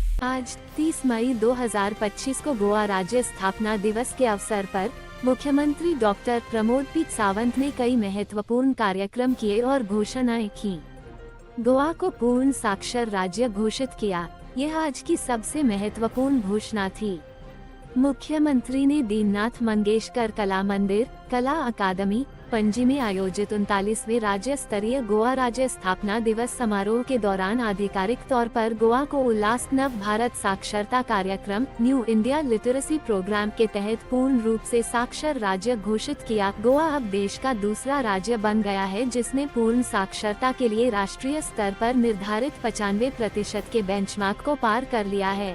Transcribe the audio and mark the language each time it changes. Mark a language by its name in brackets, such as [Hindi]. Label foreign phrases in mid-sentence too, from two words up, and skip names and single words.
[Hindi] आज 30 मई 2025 को गोवा राज्य स्थापना दिवस के अवसर पर मुख्यमंत्री डॉक्टर प्रमोद पी सावंत ने कई महत्वपूर्ण कार्यक्रम किए और घोषणाएं की। गोवा को पूर्ण साक्षर राज्य घोषित किया। यह आज की सबसे महत्वपूर्ण घोषणा थी। मुख्यमंत्री ने दीननाथ मंगेशकर कला मंदिर, कला अकादमी, पणजी में आयोजित 39वें राज्य स्तरीय गोवा राज्य स्थापना दिवस समारोह के दौरान आधिकारिक तौर पर गोवा को उल्लास नव भारत साक्षरता कार्यक्रम न्यू इंडिया लिटरेसी प्रोग्राम के तहत पूर्ण रूप से साक्षर राज्य घोषित किया। गोवा अब देश का दूसरा राज्य बन गया है जिसने पूर्ण साक्षरता के लिए राष्ट्रीय स्तर पर निर्धारित 95% के बेंचमार्क को पार कर लिया है।